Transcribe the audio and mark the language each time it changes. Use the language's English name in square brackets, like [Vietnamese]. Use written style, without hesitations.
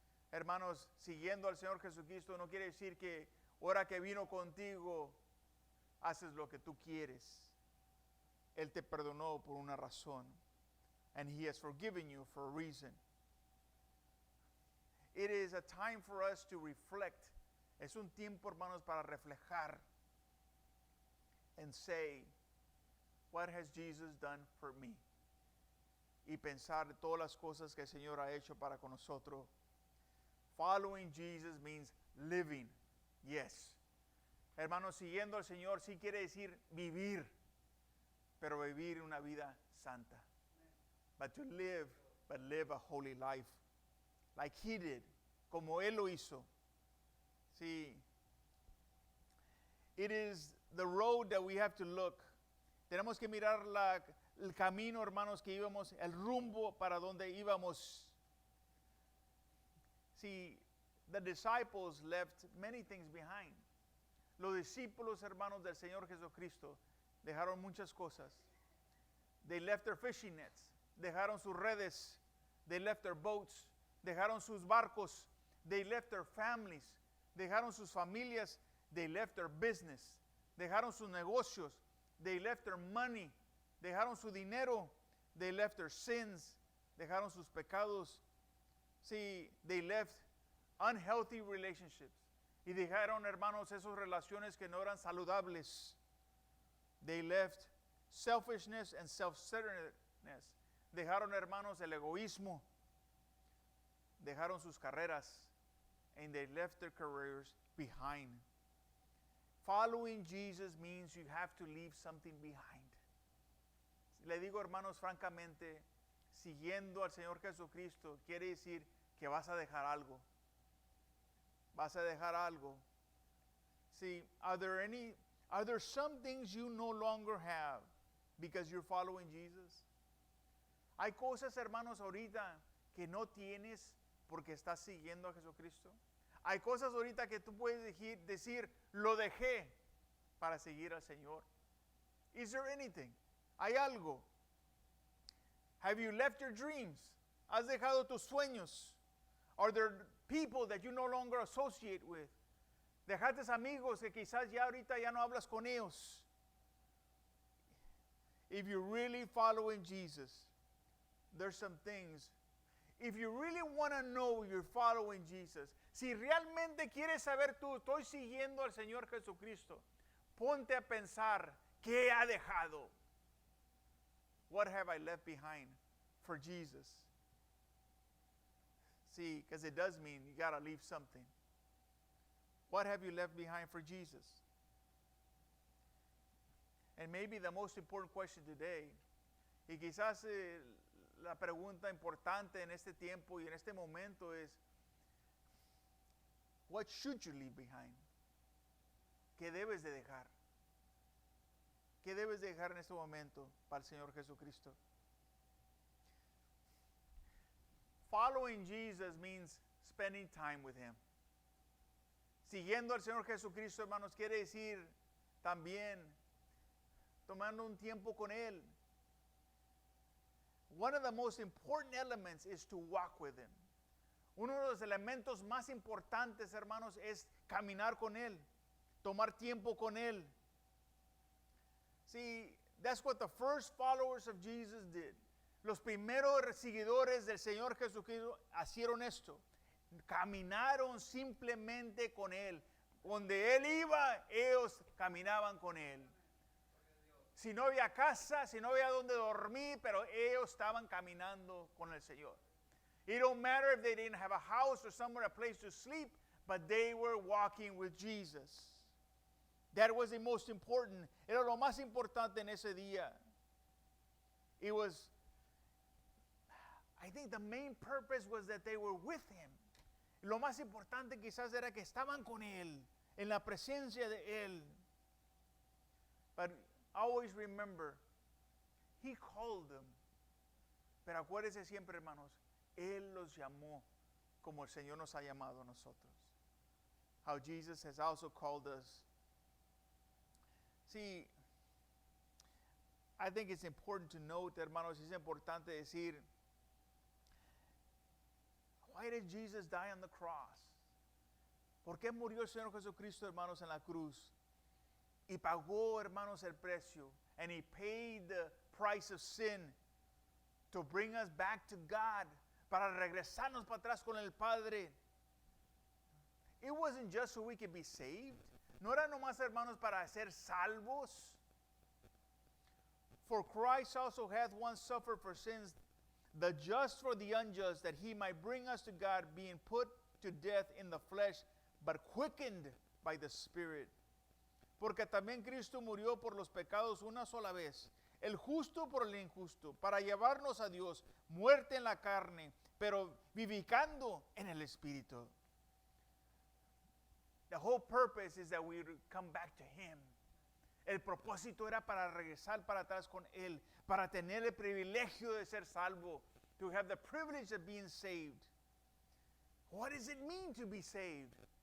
[Spanish] Hermanos, siguiendo al Señor Jesucristo no quiere decir que ahora que vino contigo, haces lo que tú quieres. Él te perdonó por una razón. [English] And He has forgiven you for a reason. It is a time for us to reflect. [Spanish] Es un tiempo, hermanos, para reflejar [English] and say, what has Jesus done for me? [Spanish] Y pensar todas las cosas que el Señor ha hecho para con nosotros. [English] Following Jesus means living. Yes. [Spanish] Hermanos, siguiendo al Señor sí quiere decir vivir, pero vivir una vida santa. [English] But live a holy life, like He did, [Spanish] como Él lo hizo. [English] See, it is the road that we have to look. [Spanish] Tenemos que mirar el camino, hermanos, que íbamos, el rumbo para donde íbamos. [English] See, the disciples left many things behind. [Spanish] Los discípulos, hermanos del Señor Jesucristo, dejaron muchas cosas. [English] They left their fishing nets. [Spanish] Dejaron sus redes. [English] They left their boats. [Spanish] Dejaron sus barcos. [English] They left their families. [Spanish] Dejaron sus familias. [English] They left their business. [Spanish] Dejaron sus negocios. [English] They left their money. [Spanish] Dejaron su dinero. [English] They left their sins. [Spanish] Dejaron sus pecados. [English] See, they left unhealthy relationships. [Spanish] Y dejaron, hermanos, esas relaciones que no eran saludables. [English] They left selfishness and self-centeredness. [Spanish] Dejaron, hermanos, el egoísmo. Dejaron sus carreras. [English] And they left their careers behind. Following Jesus means you have to leave something behind. [Spanish] Le digo, hermanos, francamente, siguiendo al Señor Jesucristo quiere decir que vas a dejar algo. Vas a dejar algo. See, are there some things you no longer have because you're following Jesus? Hay cosas, hermanos, ahorita que no tienes porque estás siguiendo a Jesucristo. Hay cosas ahorita que tú puedes decir, lo dejé para seguir al Señor. [English] Is there anything? [Spanish] ¿Hay algo? [English] Have you left your dreams? [Spanish] ¿Has dejado tus sueños? [English] Are there people that you no longer associate with? [Spanish] Dejaste amigos que quizás ya ahorita ya no hablas con ellos. [English] If you're really following Jesus, there's some things. If you really want to know you're following Jesus, [Spanish] si realmente quieres saber tú, estoy siguiendo al Señor Jesucristo, ponte a pensar, ¿qué ha dejado? [English] What have I left behind for Jesus? See, because it does mean you got to leave something. What have you left behind for Jesus? And maybe the most important question today, [Spanish] y quizás la pregunta importante en este tiempo y en este momento es, [English] what should you leave behind? [Spanish] ¿Qué debes de dejar? ¿Qué debes de dejar en este momento para el Señor Jesucristo? [English] Following Jesus means spending time with Him. [Spanish] Siguiendo al Señor Jesucristo, hermanos, quiere decir también tomando un tiempo con Él. [English] One of the most important elements is to walk with Him. [Spanish] Uno de los elementos más importantes, hermanos, es caminar con Él, tomar tiempo con Él. [English] See, that's what the first followers of Jesus did. [Spanish] Los primeros seguidores del Señor Jesucristo hicieron esto. Caminaron simplemente con Él. Donde Él iba, ellos caminaban con Él. Si no había casa, si no había donde dormir, pero ellos estaban caminando con el Señor. [English] It don't matter if they didn't have a house or somewhere, a place to sleep, but they were walking with Jesus. That was the most important. [Spanish] Era lo más importante en ese día. [English] It was, I think the main purpose was that they were with Him. [Spanish] Lo más importante quizás era que estaban con Él, en la presencia de Él. [English] But always remember, He called them. [Spanish] Pero acuérdense siempre, hermanos, Él los llamó como el Señor nos ha llamado a nosotros. [English] how Jesus has also called us. See, I think it's important to note, hermanos, [Spanish] es importante decir, [English] why did Jesus die on the cross? [Spanish] ¿Por qué murió el Señor Jesucristo, hermanos, en la cruz? Y pagó, hermanos, el precio. [English] And he paid the price of sin to bring us back to God, [Spanish] para regresarnos para atrás con el Padre. [English] It wasn't just so we could be saved. [Spanish] No era nomás, hermanos, para ser salvos. [English] For Christ also hath once suffered for sins, the just for the unjust, that he might bring us to God, being put to death in the flesh, but quickened by the Spirit. [Spanish] Porque también Cristo murió por los pecados una sola vez, el justo por el injusto, para llevarnos a Dios, muerte en la carne, pero vivificando en el Espíritu. [English] The whole purpose is that we come back to Him. [Spanish] El propósito era para regresar para atrás con Él, para tener el privilegio de ser salvo, [English] to have the privilege of being saved. What does it mean to be saved?